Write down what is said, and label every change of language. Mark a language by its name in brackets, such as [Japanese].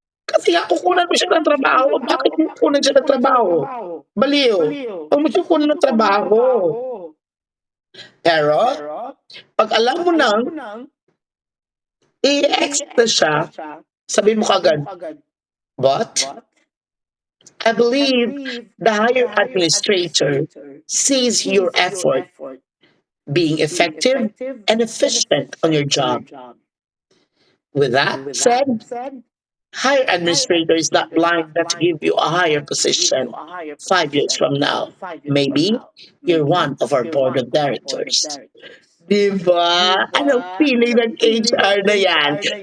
[Filipino] Kasi nga, kukunan mo siya ng trabaho. Bakit mo kukunan siya ng trabaho? Baliw. Huwag mo siya kukunan ng trabaho. Pero, pag alam mo nang i-ex na siya, sabi mo kagad, [English] but I believe the higher administrator sees your effort being effective and efficient on your job. With that said, higher administrator is not blind not to give you a higher position 5 years from now. Maybe you're one of our board of directors. [Filipino] Diba? Anong feeling ng HR na yan?